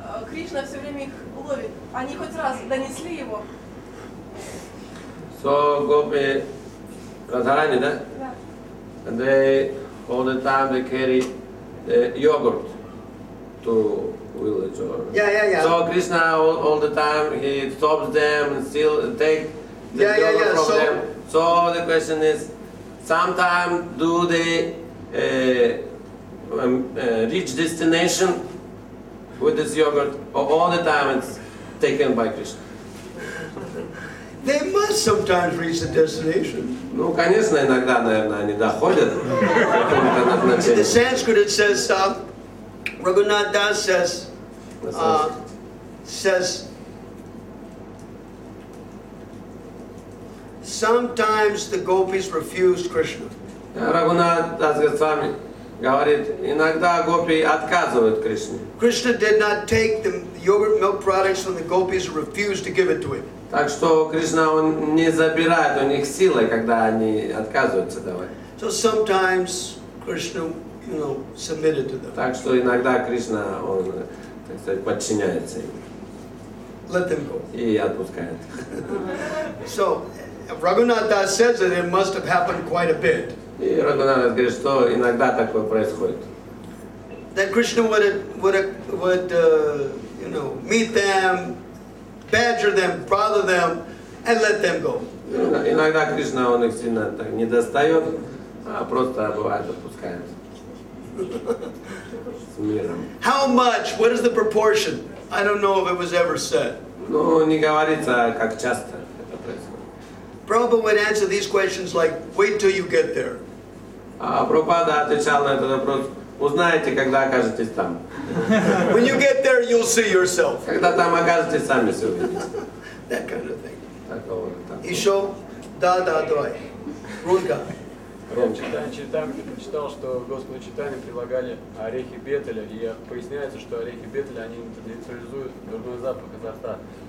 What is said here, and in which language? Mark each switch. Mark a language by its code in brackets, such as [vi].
[ru] Кришна все время их ловит. Они хоть раз донесли его? [en] So, Gopi, Radharani, да? [ru] Да. [en] And they, all the time, they carry yogurt to village. Or... Yeah. So, Krishna, all the time, he stops them and still take the yogurt from them. So, the question is, sometimes do they reach destination with this yogurt, or all the time it's taken by Krishna? They must sometimes reach the destination. [ru] Ну, конечно, иногда, наверное, они доходят до какого-то [en] In the [ru] назначения. [en] Sanskrit it says, Raghunath Das says, sometimes the gopis refused Krishna. [ru] Рагунат Дасгосвами говорит, иногда гопи отказывают Кришне. [en] Krishna did not take the yogurt milk products from the gopis and refused to give it to him. [ru] Так что Кришна, он не забирает у них силой, когда они отказываются давать. [en] So sometimes Krishna, submitted to them. [ru] Так что иногда Кришна, он, так сказать, подчиняется им. [en] Let them go. [ru] И отпускает. [en] So Raghunath Das says that it must have happened quite a bit. [ru] И Рагунат говорит, что иногда такое происходит. [en] That Krishna would meet them, badger them, bother them, and let them go. [ru] Иногда Кришна, он их сильно так не достает, а просто бывает отпускает. С миром. [en] How much? What is the proportion? I don't know if it was ever said. [ru] Ну, не говорится, как часто это происходит. [en] Prabhupada would answer these questions like, wait till you get there. [ru] А Прабхупада отвечал на этот вопрос, узнаете, когда окажетесь там. [en] When you get there, you'll see yourself. [ru] Когда там окажетесь, сами все увидите. [en] That kind of thing. [ru] Такого. Еще да-да-дай. Рунка. Я читал, что Господу Чайтанье прилагали орехи бетеля, и поясняется, что орехи бетеля, они нейтрализуют дурной запах изо рта.